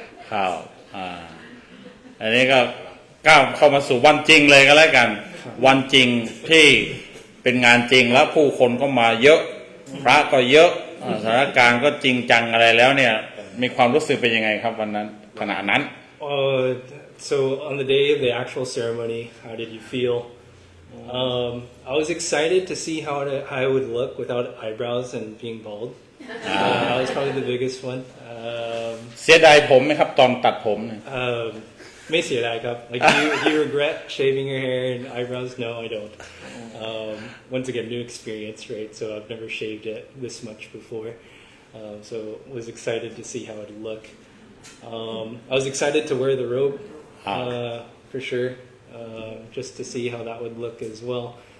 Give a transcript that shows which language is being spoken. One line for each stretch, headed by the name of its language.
Thai: ข่าวอันนี้ก็ก้าวเข้ามาสู่วันจริงเลยก็แล้วกันวันจริงที่เป็นงานจริงแล้วผู้คนก็มาเยอะพระก็เยอะสถานการณ์ก็จริงจังอะไรแล้วเนี่ยมีความรู้สึกเป็นยังไงครับวันนั้นขณะนั้น
English: So on the day of the actual ceremony, how did you feel? I was excited to see how I would look without eyebrows and being bald. That was probably the biggest one.
Thai: เสียดายผมไหมครับตอนตัดผมเนี่ย ไม่เสียดายครับ
English: Like do you regret shaving your hair and eyebrows? No, I don't. Once again, new experience, right? So I've never shaved it this much before. So was excited to see how it would look. I was excited to wear the robe for sure, just to see how that would look as well.